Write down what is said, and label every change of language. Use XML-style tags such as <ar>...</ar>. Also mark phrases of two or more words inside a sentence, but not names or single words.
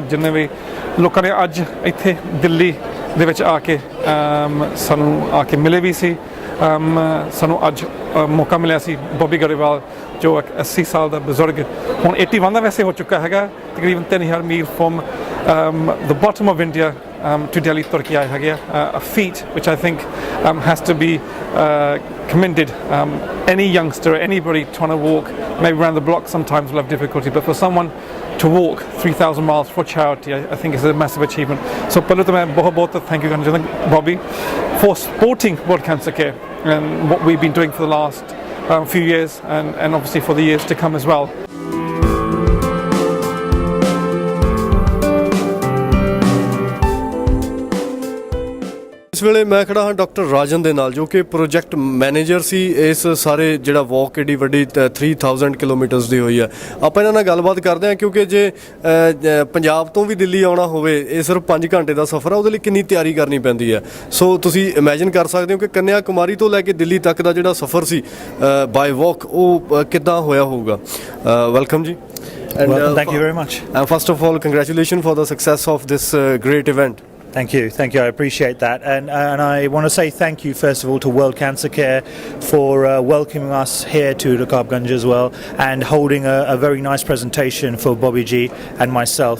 <pa>ਜਿੰਨੇ ਵੀ ਲੋਕਾਂ ਨੇ ਅੱਜ ਇੱਥੇ ਦਿੱਲੀ ਦੇ ਵਿੱਚ ਆ ਕੇ ਸਾਨੂੰ ਆ ਕੇ ਮਿਲੇ ਵੀ ਸੀ ਸਾਨੂੰ ਅੱਜ ਮੌਕਾ ਮਿਲਿਆ ਸੀ ਬੋਬੀ ਗਰੇਵਾਲ ਜੋ 80 ਸਾਲ ਦਾ ਬਜ਼ੁਰਗ ਹੁਣ 81 ਦਾ ਵੈਸੇ ਹੋ ਚੁੱਕਾ ਹੈਗਾ ਤਕਰੀਬਨ 3000 ਮੀਲ</pa> <en>from the bottom of India to Delhi</en> <pa>ਤੁਰ ਕੇ ਆਇਆ ਹੈਗਾ</pa> <en>a feat which I think has to be commended. Any youngster, anybody trying to walk maybe around the block sometimes will have difficulty, but for someone to walk 3,000 miles for charity I think is a massive achievement. So</en> <pa>ਪਹਿਲਾਂ ਤਾਂ ਮੈਂ ਬਹੁਤ</pa> <en>thank you</en> <pa>ਕਰਨਾ ਚਾਹੁੰਦਾ</pa> <en>Bobby for supporting World Cancer Care and what we've been doing for the last few years and obviously for the years to come as well.</en> <pa>ਇਸ ਵੇਲੇ ਮੈਂ ਖੜਾ ਹਾਂ ਡਾਕਟਰ ਰਾਜਨ ਦੇ ਨਾਲ ਜੋ ਕਿ ਪ੍ਰੋਜੈਕਟ ਮੈਨੇਜਰ ਸੀ ਇਸ ਸਾਰੇ ਜਿਹੜਾ ਵਾਕ ਏਡੀ ਵੱਡੀ 3000 ਕਿਲੋਮੀਟਰਸ ਦੀ ਹੋਈ ਹੈ ਆਪਾਂ ਇਹਨਾਂ ਨਾਲ ਗੱਲਬਾਤ ਕਰਦੇ ਹਾਂ ਕਿਉਂਕਿ ਜੇ ਪੰਜਾਬ ਤੋਂ ਵੀ ਦਿੱਲੀ ਆਉਣਾ ਹੋਵੇ ਇਹ ਸਿਰਫ 5 ਘੰਟੇ ਦਾ ਸਫ਼ਰ ਆ ਉਹਦੇ ਲਈ ਕਿੰਨੀ ਤਿਆਰੀ ਕਰਨੀ ਪੈਂਦੀ ਹੈ ਸੋ ਤੁਸੀਂ ਇਮੇਜਿਨ ਕਰ ਸਕਦੇ ਹੋ ਕਿ ਕੰਨਿਆ ਕੁਮਾਰੀ ਤੋਂ ਲੈ ਕੇ ਦਿੱਲੀ ਤੱਕ ਦਾ ਜਿਹੜਾ ਸਫ਼ਰ ਸੀ</pa> <en>by walk</en> <pa>ਉਹ ਕਿੱਦਾਂ ਹੋਇਆ ਹੋਊਗਾ ਵੈਲਕਮ ਜੀ</pa> <en>Welcome, thank you very much. And first of all, congratulations for the success of this great event. Thank you, I appreciate that, and I want to say thank you first of all to World Cancer Care for welcoming us here to Rakab Ganj as well and holding a very nice presentation for Bobby Ji and myself.</en>